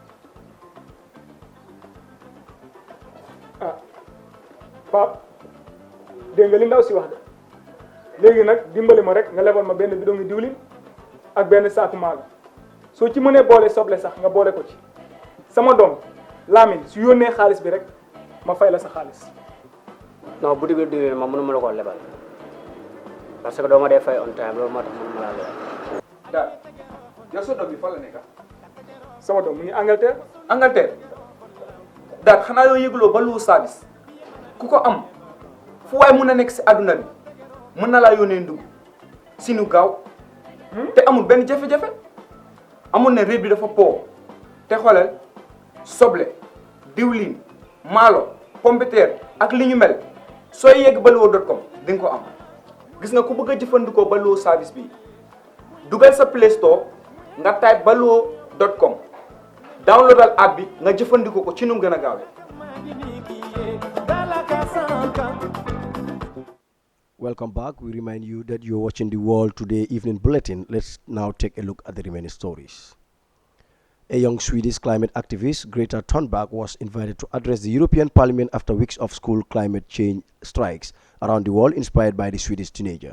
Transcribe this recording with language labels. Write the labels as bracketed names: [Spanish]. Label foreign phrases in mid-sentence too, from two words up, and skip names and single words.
[Wolof] ah Pape dégg nga li ndaw si wax de léegi nag dimbali ma rek nga lebal ma benn bidon diwlin ak benn saako maalo soo ci mënee boole soble sax nga boole ko ci sama doom Lamine su yónnee xaalis bi rek ma fay la sa xaalis. non bu diwlin diwlin ma mënuma la ko lebal [French] parce que [Wolof] doo ma dee fay [English] on time [Wolof] loolu moo tax mënuma laa lebal. daal yow sa doom bi fan la nekk sama doom mu ngi Angleterre. Angleterre daal xanaa yoo yëgloo ba lu service ku ko am fu waay mun a nekk si àdduna bi mën na laa yónnee ndugg si nu gaaw te amul benn jafe-jafe amul ne réew bi dafa po te xoolal soble diwlin maalo pompiteer ak li ñu mel sooy yegg baluwo.com di nga ko am gis nga ku bëgg a jëfandikoo baluwo service bi dugal sa Play Store nga type baluwo.com downloadal app bi nga jëfandikoo ko ci nu mu gën a gaawee. [English] Welcome back. We remind you that you're watching the World Today Evening Bulletin. Let's now take a look at the remaining stories. A young Swedish climate activist, Greta Thunberg, was invited to address the European Parliament after weeks of school climate change strikes around the world, inspired by the Swedish teenager.